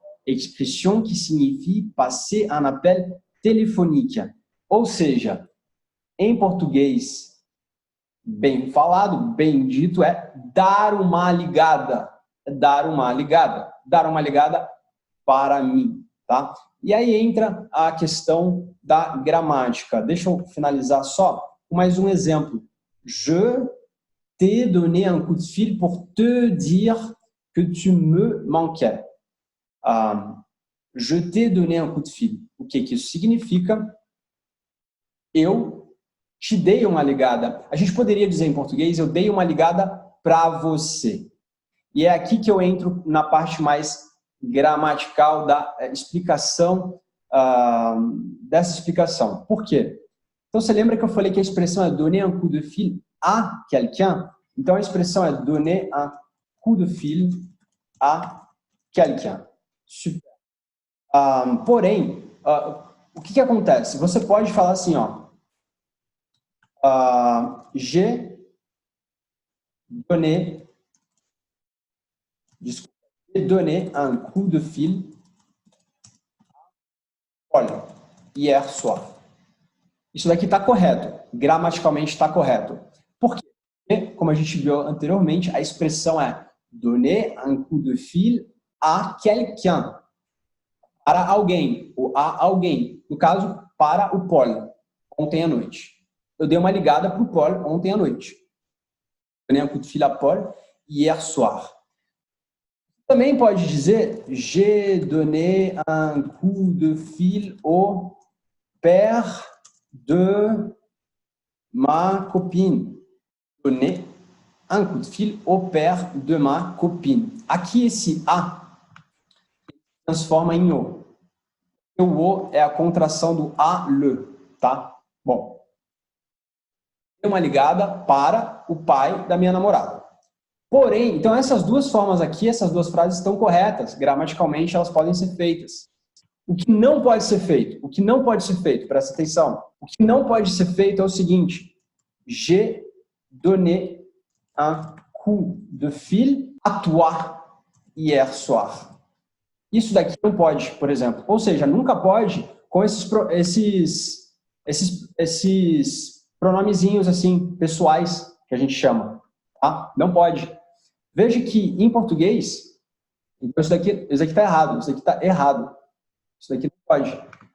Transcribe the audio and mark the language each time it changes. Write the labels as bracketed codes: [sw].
[fr] Expression qui signifie passer un appel téléphonique. [pt] Ou seja, em português, bem falado, bem dito, é dar uma ligada. Dar uma ligada. Dar uma ligada para mim, tá? E aí entra a questão da gramática. Deixa eu finalizar só com mais um exemplo. [fr] Je t'ai donné un coup de fil pour te dire que tu me manquais. Je t'ai donné un coup de fil. [pt] O que isso significa? Eu te dei uma ligada. A gente poderia dizer em português, eu dei uma ligada para você. E é aqui que eu entro na parte mais gramatical da explicação, dessa explicação. Por quê? Então, você lembra que eu falei que a expressão é [fr] donner un coup de fil à quelqu'un? [pt] Então, a expressão é [fr] donner un coup de fil à quelqu'un. [pt] Super. Porém, o que acontece? Você pode falar assim, ó. [fr] J'ai donné un coup de fil hier soir. [pt] Isso daqui está correto. Gramaticalmente está correto. Por quê? Como a gente viu anteriormente, a expressão é [fr] donner un coup de fil à quelqu'un. [pt] Para alguém, ou a alguém. No caso, para o Paul, ontem à noite. Eu dei uma ligada para o Paul ontem à noite. [fr] Donner un coup de fil à Paul hier soir. [pt] Também pode dizer [fr] j'ai donné un coup de fil au père de ma copine. Donner un coup de fil au père de ma copine. [pt] Aqui esse a transforma em o. O o é a contração do a, le, tá? Bom. Dei uma ligada para o pai da minha namorada. Porém, então essas duas formas aqui, essas duas frases estão corretas. Gramaticalmente, elas podem ser feitas. O que não pode ser feito? O que não pode ser feito? Presta atenção. O que não pode ser feito é o seguinte. [fr] J'ai donné un coup de fil à toi hier soir. [pt] Isso daqui não pode, por exemplo. Ou seja, nunca pode com esses pronomezinhos assim, pessoais, que a gente chama. Tá? Não pode. Veja que em português, então isso daqui está errado, isso daqui está errado. Isso daqui não pode.